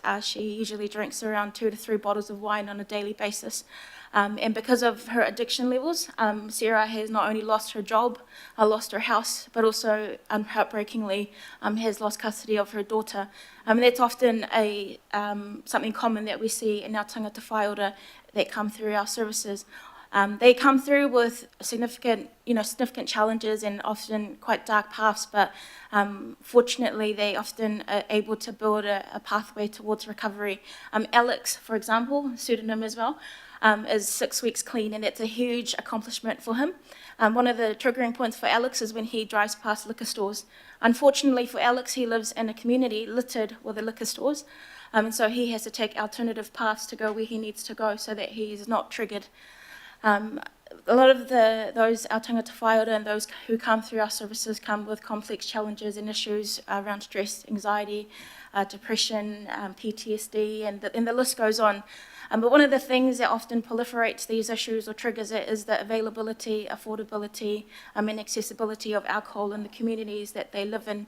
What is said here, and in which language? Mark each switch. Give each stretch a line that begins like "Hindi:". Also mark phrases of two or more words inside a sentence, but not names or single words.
English: She usually drinks around 2 to 3 bottles of wine on a daily basis. And because of her addiction levels, Sarah has not only lost her job, lost her house, but also, heartbreakingly, has lost custody of her daughter. That's often something common that we see in our
Māori: tangata whaiora
English: that come through our services. They come through with significant challenges and often quite dark paths, but fortunately they often are able to build a pathway towards recovery. Alex, for example, pseudonym as well, is 6 weeks clean, and that's a huge accomplishment for him. One of the triggering points for Alex is when he drives past liquor stores. Unfortunately for Alex, he lives in a community littered with the liquor stores, and so he has to take alternative paths to go where he needs to go so that he is not triggered. A lot of those our
Māori: tangata whaiora
English: and those who come through our services come with complex challenges and issues around stress, anxiety, depression, PTSD, and the list goes on. But one of the things that often proliferates these issues or triggers it is the availability, affordability, and accessibility of alcohol in the communities that they live in.